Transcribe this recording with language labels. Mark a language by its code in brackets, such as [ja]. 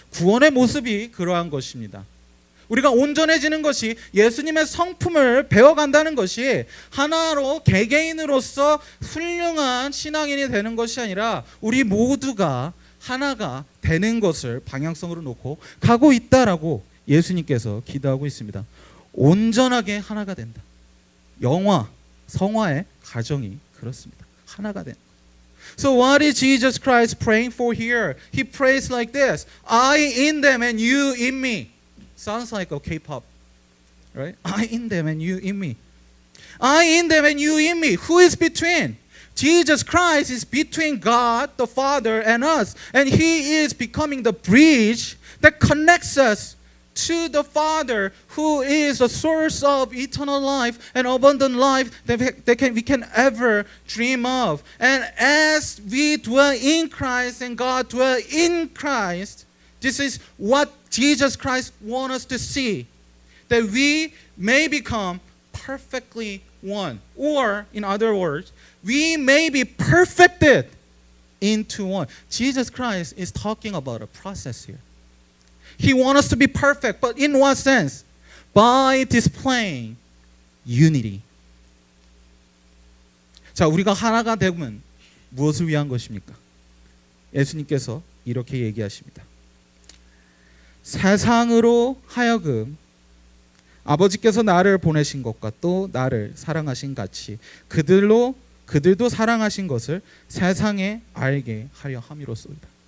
[ko] 구원의 모습이 그러한 것입니다. 우리가 온전해지는 것이 예수님의 성품을 배워간다는 것이 하나로 개개인으로서 훌륭한 신앙인이 되는 것이 아니라 우리 모두가 하나가 되는 것을 방향성으로 놓고 가고 있다라고 예수님께서 기도하고 있습니다. 온전하게 하나가 된다. 영화, 성화의 가정이 그렇습니다. 하나가 된다. [en] So what is Jesus Christ praying for here? He prays like this: I in them and you in me. Sounds like a K-pop, right? I in them and you in me. I in them and you in me. Who is between? Jesus Christ is between God the Father and us, and He is becoming the bridge that connects us to the Father, who is the source of eternal life and abundant life that we can ever dream of. And as we dwell in Christ and God dwell in Christ, this is what Jesus Christ wants us to see, that we may become perfectly one. Or, in other words, we may be perfected into one. Jesus Christ is talking about a process here. He wants us to be perfect, but in what sense? By displaying unity. [ko] 자, 우리가 하나가 되면 무엇을 위한 것입니까? 예수님께서 이렇게 얘기하십니다. 세상으로 하여금 아버지께서 나를 보내신 것과 또 나를 사랑하신 같이 그들도 사랑하신 것을 세상에 알게 하려 함이로소이다.